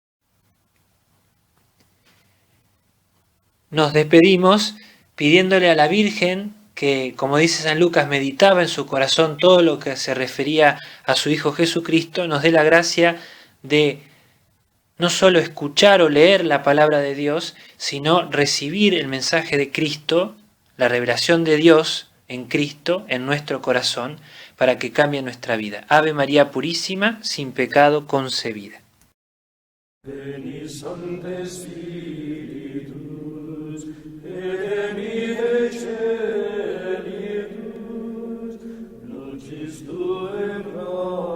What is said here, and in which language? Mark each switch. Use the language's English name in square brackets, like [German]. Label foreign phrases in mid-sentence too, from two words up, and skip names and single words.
[Spanish] Nos despedimos pidiéndole a la Virgen que, como dice San Lucas, meditaba en su corazón todo lo que se refería a su Hijo Jesucristo, nos dé la gracia de no solo escuchar o leer la palabra de Dios, sino recibir el mensaje de Cristo, la revelación de Dios en Cristo, en nuestro corazón, para que cambie nuestra vida. Ave María Purísima, sin pecado concebida. [Latin] Veni Sancte Spiritus, et de celis, lucis Tue